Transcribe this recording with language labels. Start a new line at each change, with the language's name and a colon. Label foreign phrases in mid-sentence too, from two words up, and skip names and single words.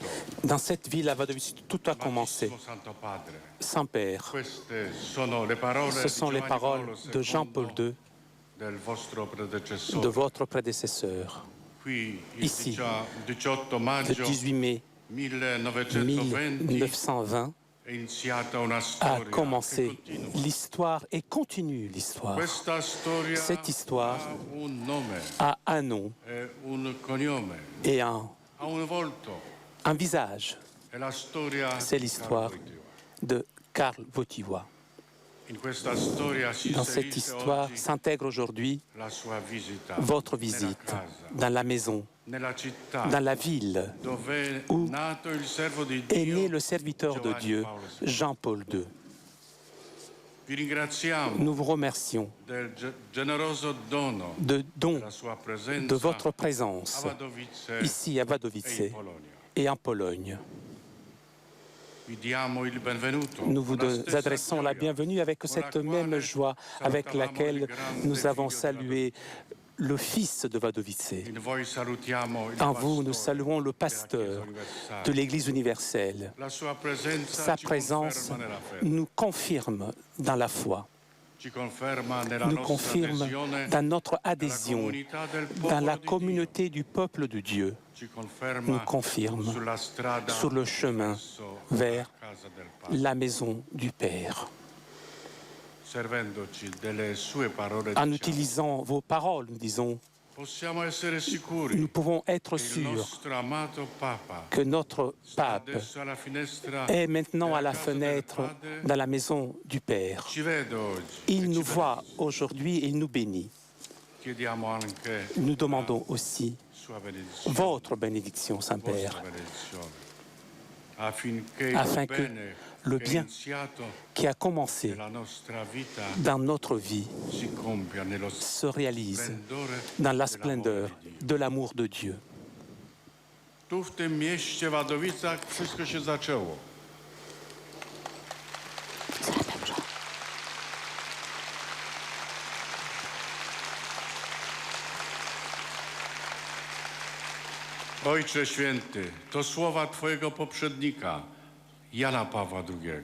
French: Dans cette ville, à Wadowice, tout a commencé.
Italian: Amatissimo Santo Padre,
French: Saint-Père,
Italian: queste sono le parole
French: ce sont les
Italian: di
French: paroles
Italian: Giovanni
French: de Jean-Paul II,
Italian: del vostro
French: de
Italian: predecessore.
French: votre prédécesseur.
Italian: Qui il
French: Ici, 18 Le
Italian: maggio
French: 18 mai
Italian: 1920
French: 1920
Italian: è iniziata una
French: a
Italian: storia
French: commencé
Italian: che continua.
French: l'histoire et continue l'histoire.
Italian: Questa storia
French: Cette histoire
Italian: ha un nome
French: a un nom
Italian: e un cognome,
French: et
Italian: ha un volto.
French: un visage.
Italian: È la storia
French: C'est
Italian: di
French: l'histoire
Italian: Carlo Wojtyła.
French: de Karl Wojtyła.
Italian: In questa storia si
French: Dans cette
Italian: inserisce
French: histoire
Italian: oggi
French: s'intègre aujourd'hui
Italian: la sua visita
French: votre
Italian: nella
French: visite
Italian: casa,
French: dans la maison,
Italian: nella città
French: dans la ville
Italian: dove è
French: où
Italian: nato il servo di
French: est
Italian: Dio.
French: né le serviteur de
Italian: Giovanni
French: Dieu,
Italian: Paolo II.
French: Jean-Paul II.
Italian: Vi ringraziamo
French: Nous vous remercions
Italian: del generoso dono
French: de don
Italian: della sua presenza
French: de votre
Italian: a
French: présence
Italian: Wadowice
French: ici à
Italian: e
French: Wadowice
Italian: in Polonia.
French: et en Pologne.
Italian: Vi diamo il benvenuto
French: Nous vous
Italian: con la stessa
French: adressons la
Italian: gioia
French: bienvenue avec
Italian: con
French: cette
Italian: la
French: même
Italian: quale
French: joie avec
Italian: salutavamo
French: laquelle
Italian: il grande
French: nous avons
Italian: figlio
French: salué le fils de Wadowice.
Italian: In voi salutiamo il
French: En vous, nous
Italian: pastore
French: saluons le
Italian: della
French: pasteur
Italian: Chiesa universale.
French: de l'Église universelle.
Italian: La sua presenza
French: Sa
Italian: ci
French: présence
Italian: conferma nella fede,
French: nous confirme dans la foi,
Italian: ci conferma nella
French: nous
Italian: nostra
French: confirme
Italian: adesione
French: dans notre
Italian: alla
French: adhésion
Italian: comunità del
French: dans
Italian: popolo
French: la
Italian: di Dio.
French: communauté du peuple de Dieu,
Italian: Ci conferma
French: nous confirme
Italian: sulla strada
French: sur le chemin
Italian: verso
French: vers
Italian: la casa del Padre.
French: la maison du Père.
Italian: Servendoci delle sue parole,
French: En
Italian: diciamo,
French: utilisant vos paroles, nous disons,
Italian: possiamo essere sicuri
French: nous pouvons être
Italian: che il
French: sûrs
Italian: nostro amato Papa
French: que notre
Italian: sta
French: pape
Italian: adesso alla finestra
French: est maintenant à
Italian: della
French: la
Italian: casa del
French: fenêtre
Italian: Padre.
French: dans la maison du Père.
Italian: Ci vede oggi e
French: Il
Italian: ci
French: nous voit
Italian: benedice.
French: aujourd'hui et il nous bénit.
Italian: Chiediamo anche
French: Nous demandons aussi
Italian: sua benedizione,
French: votre bénédiction,
Italian: vostra
French: Saint-Père,
Italian: benedizione, affinché
French: afin
Italian: il
French: que
Italian: bene
French: le
Italian: che è
French: bien
Italian: iniziato
French: qui a commencé
Italian: nella nostra vita
French: dans notre vie
Italian: si compia nello
French: se réalise
Italian: splendore
French: dans la
Italian: dell'amore
French: splendeur
Italian: di Dio.
French: de l'amour de Dieu.
Polish: Tu w tym mieście Wadowicach wszystko się zaczęło. Ojcze Święty, to słowa Twojego poprzednika, Jana Pawła II.